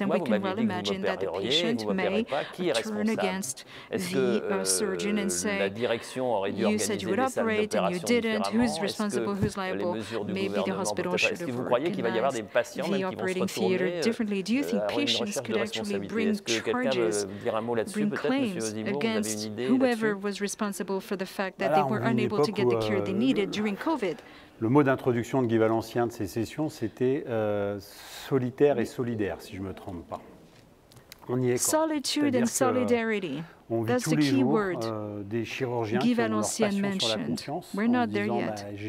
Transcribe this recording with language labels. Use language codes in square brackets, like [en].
[en] And we can well imagine that the patient may turn against the surgeon and say, you said you would operate and you didn't, who's responsible, who's liable? Maybe the hospital should have organized the operating theater differently. Do you think patients could actually bring charges, bring claims against whoever was responsible for the fact that they were unable to get the care they needed during COVID? [fr] Le mot d'introduction de Guy Valencien de ces sessions, c'était solitaire et solidaire, si je ne me trompe pas. On y est. [en] Solitude and solidarity. That's the key word Guy Valencien mentioned. We're not there yet.